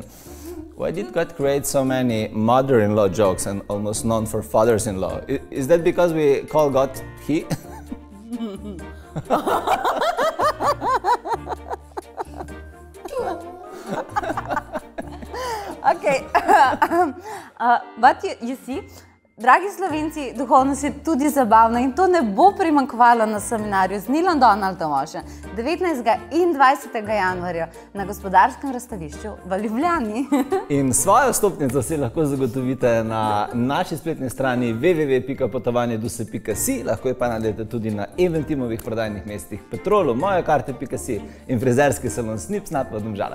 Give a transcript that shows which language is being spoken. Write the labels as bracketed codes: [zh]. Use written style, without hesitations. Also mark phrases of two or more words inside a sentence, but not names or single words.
[en] Why did God create so many mother-in-law jokes and almost none for fathers-in-law? Is that because we call God he? Okay. But you see, [sl] dragi Slovenci, duhovnost je tudi zabavna in to ne bo primanjkovalo na seminarju z Nealom Donaldom Walschem 19. in 20. januarja na Gospodarskem razstavišču v Ljubljani. In svojo vstopnico si lahko zagotovite na naši spletni strani www.potovanje.si, lahko je pa najdete tudi na Eventimovih prodajnih mestih Petrolu, mojekarte.si in frizerski salon Snip Snap v Domžalah.